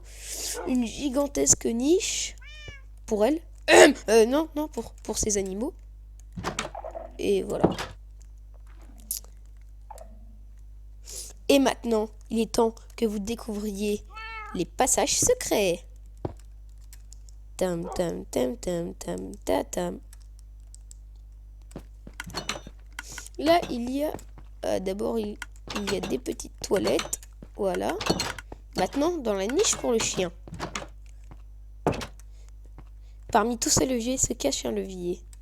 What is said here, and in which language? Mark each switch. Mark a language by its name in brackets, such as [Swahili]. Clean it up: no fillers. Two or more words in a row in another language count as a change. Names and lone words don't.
[French] Une gigantesque niche pour elle. Non, pour ses animaux. Et voilà. Et maintenant, il est temps que vous découvriez les passages secrets. Tam tam tam tam tam ta tam. Là, il y a d'abord il y a des petites toilettes. Voilà. Maintenant, dans la niche pour le chien. Parmi tous ces leviers se cache un levier.